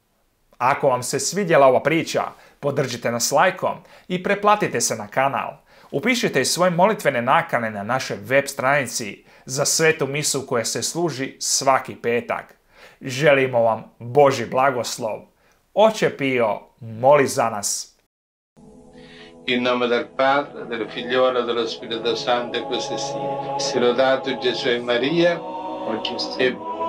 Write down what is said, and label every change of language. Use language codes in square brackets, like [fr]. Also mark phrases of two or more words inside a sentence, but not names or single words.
[hr] Ako vam se svidjela ova priča, podržite nas lajkom i preplatite se na kanal. Upišite i svoje molitvene nakane na našoj web stranici za svetu misu koja se služi svaki petak. Želimo vam Božji blagoslov. Oče Pio, moli za nas. [it] In nome del Padre, del Figliolo e dello Spirito Santo, così sia. Sia lodato Gesù e Maria, oggi e